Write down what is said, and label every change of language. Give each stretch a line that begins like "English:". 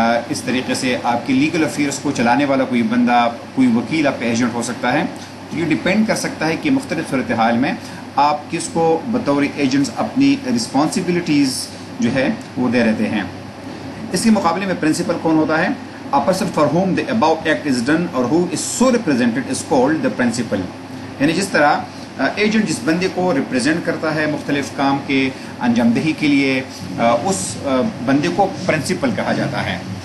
Hindi: इस तरीके से आपके लीगल अफेयर्स को चलाने वाला कोई बंदा, कोई वकील आपका एजेंट हो सकता है. तो ये डिपेंड कर सकता है कि मुख्तलिफ़ सूरत हाल में आप किसको बतौर एजेंट्स अपनी रिस्पॉन्सिबिलिटीज़ जो है वो दे रहते हैं. इसके मुकाबले में प्रिंसिपल कौन होता है?
English: A person for whom the above act is done or who is so represented is called the principal.
Hindi: यानी जिस तरह एजेंट जिस बंदे को रिप्रेजेंट करता है मुख्तलिफ काम के अंजामदही के लिए, उस बंदे को प्रिंसिपल कहा जाता है.